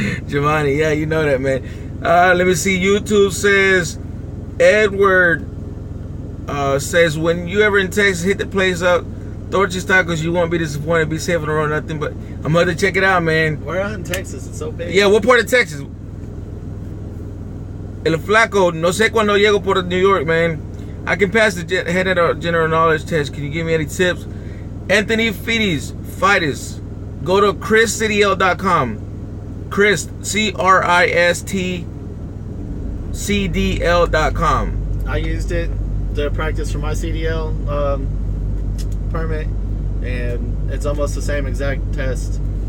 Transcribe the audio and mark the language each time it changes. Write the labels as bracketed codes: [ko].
[en] Giovanni, yeah, you know that, man. Let me see. YouTube says, Edward says, when you ever in Texas, hit the place up. Torchy's Tacos, you won't be disappointed. Be safe on the road, nothing but. I'm going to check it out, man. We're out in Texas. It's so big. Yeah, what part of Texas? [es] El Flaco, no sé cuando llego por New York, man. [en] I can pass the general knowledge test. Can you give me any tips? Anthony Fides, go to chriscdl.com. Chris, CRISTCDL.com. I used it to practice for my CDL permit, and it's almost the same exact test.